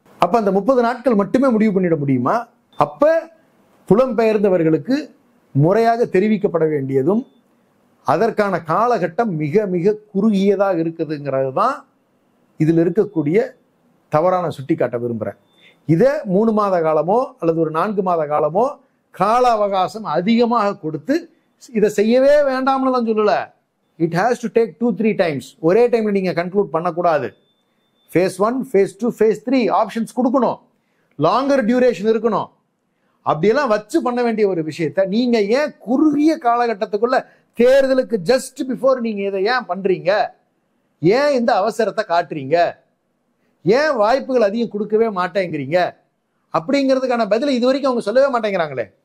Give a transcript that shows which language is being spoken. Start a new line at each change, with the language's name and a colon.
Tamil: அப்ப அந்த 30 நாட்கள் மட்டுமே முடிவு பண்ணிட முடியுமா? அப்ப புலம்பெயர்ந்தவர்களுக்கு முறையாக தெரிவிக்கப்பட வேண்டியதும் அதற்கான காலகட்டம் மிக மிக குறுகியதாக இருக்குதுங்கிறது தான் இதில் இருக்கக்கூடிய தவறான சுட்டிக்காட்ட விரும்புகிறேன். இதை 3 மாத காலமோ அல்லது ஒரு 4 மாத காலமோ கால அவகாசம் அதிகமாக கொடுத்து இதை செய்யவே வேண்டாம்னு நான் சொல்லல.
English: It has to take 2-3 times.
Tamil: ஒரே டைம்ல நீங்க கன்க்ளூட் பண்ணக்கூடாது. phase 1, phase 2, phase 3 ஆப்ஷன்ஸ் கொடுக்கணும். லாங்கர் டியூரேஷன் இருக்கணும். அப்படியெல்லாம் வச்சு பண்ண வேண்டிய ஒரு விஷயத்த நீங்க ஏன் குறுகிய காலகட்டத்துக்குள்ள தேர்தலுக்கு ஜஸ்ட் பிஃபோர் நீங்க இதை ஏன் பண்றீங்க? ஏன் இந்த அவசரத்தை காட்டுறீங்க? ஏன் வாய்ப்புகள் அதிகம் கொடுக்கவே மாட்டேங்கிறீங்க? அப்படிங்கிறதுக்கான பதில் இது வரைக்கும் அவங்க சொல்லவே மாட்டேங்கிறாங்களே.